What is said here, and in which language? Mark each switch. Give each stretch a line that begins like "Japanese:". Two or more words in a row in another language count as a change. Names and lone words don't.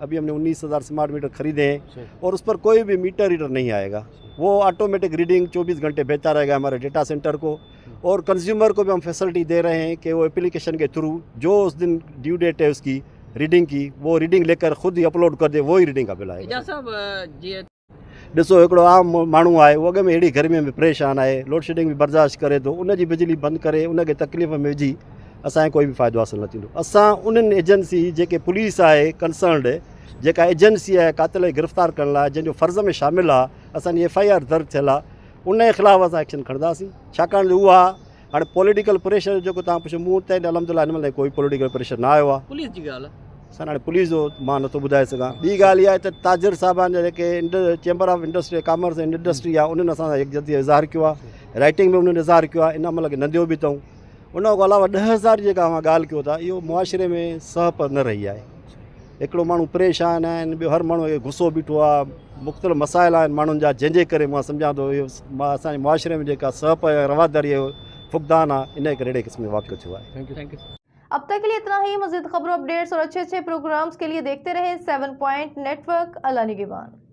Urdu: ابھی ہم نے 19,000
English: smart meter
Urdu: خریدے ہیں اور اس پر کوئی بھی
English: meter reader
Urdu: نہیں آئے گا، وہ
English: automatic reading
Urdu: 24 گھنٹے بھیجتا رہے گا ہمارے
English: data center
Urdu: کو. اور کنزیومر کو بھی ہم فیسلٹی دے رہے ہیں کہ وہ ایپلیکیشن کے تھرو جو اس دن
English: due date
Urdu: ہے اس کی ریڈنگ کی، وہ ریڈنگ لے کر خود ہی اپلوڈ کر دے، وہ ہی ریڈنگ کا بل آئے گا.
Sindhi: ॾिसो हिकिड़ो आम माण्हू आहे, उहो अॻ में अहिड़ी गर्मीअ में परेशान आहे,
English: load shedding
Sindhi: बि बर्दाश्त करे थो, उनजी बिजली बंदि करे उनखे तकलीफ़ में विझी असांखे कोई बि फ़ाइदो हासिलु न थींदो। असां उन्हनि एजेंसी जेके पुलिस आहे कंसर्नड, जेका एजेंसी आहे कातिल खे गिरफ़्तार करण लाइ जंहिंजो फ़र्ज़ में शामिल आहे, असांजी FIR दर्ज थियल आहे, उनजे ख़िलाफ़ु असां एक्शन खणंदासीं। छाकाणि जो उहा हाणे
English: political pressure
Sindhi: जेको तव्हां पुछो, मूं वटि अल्हम्दुलिल्लाह हिन महिल कोई
English: political pressure
Sindhi: न आयो आहे। पुलिस जी ॻाल्हि असां हाणे पुलिस जो मां नथो ॿुधाए सघां। ॿी ॻाल्हि इहा आहे त ताजिर साहिबान जा जेके
English: Chamber of Industry Commerce and Industry
Sindhi: आहे, उन्हनि असां सां यकजहती इज़हार कयो आहे, राइटिंग में उन्हनि इज़हार कयो आहे, इन महिल खे नंदियो बि अथऊं। उन खां अलावा 10,000 जेका असां ॻाल्हि कयो था, इहो मुआशिरे में सहप न रही आहे। हिकिड़ो माण्हू परेशान आहिनि, ॿियो हर माण्हू खे गुस्सो बीठो आहे, मुख़्तलिफ़ मसाइल आहिनि माण्हुनि जा, जंहिंजे करे मां सम्झां थो इहो असांजे मुआशिरे में जेका सहप रवादारी जो फुक़दान आहे, इन करे अहिड़े क़िस्म जो वाक़ियो थियो आहे।
English: Thank you.
Urdu: اب تک کے لیے اتنا ہی. مزید خبروں، اپڈیٹس اور اچھے اچھے پروگرامز کے لیے دیکھتے رہیں 7 پوائنٹ نیٹ ورک. اللہ نگہبان.